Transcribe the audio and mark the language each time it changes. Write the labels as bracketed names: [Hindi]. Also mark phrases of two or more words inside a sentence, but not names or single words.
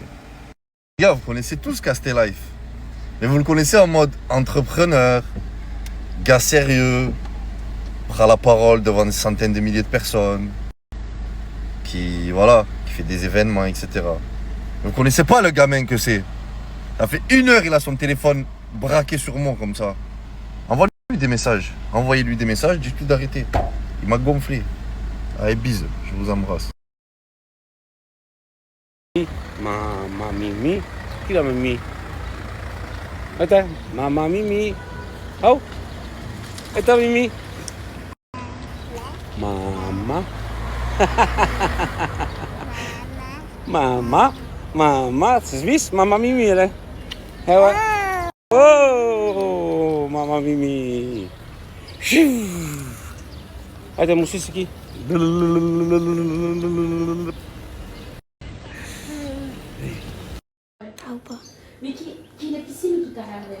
[French] Les gars, vous connaissez tous Casté Life. Mais vous le connaissez en mode entrepreneur, gars sérieux, prend la parole devant des centaines de milliers de personnes, qui fait des événements, etc. Vous connaissez pas le gamin que c'est. Ça fait 1 heure, il a son téléphone braqué sur moi comme ça. Envoyez-lui des messages. Envoyez-lui des messages, dites-lui d'arrêter. Il m'a gonflé. Allez, bise, je vous embrasse. Mama Mimi, qui la Mimi? Attends, Mama Mimi. Oh, attends Mimi. Mama. Mama, c'est Suisse, Mama Mimi, elle est. Eh ouais. Oh, Mama Mimi. Attends, mon fils, c'est qui? Mais qui la piscine tout à l'heure?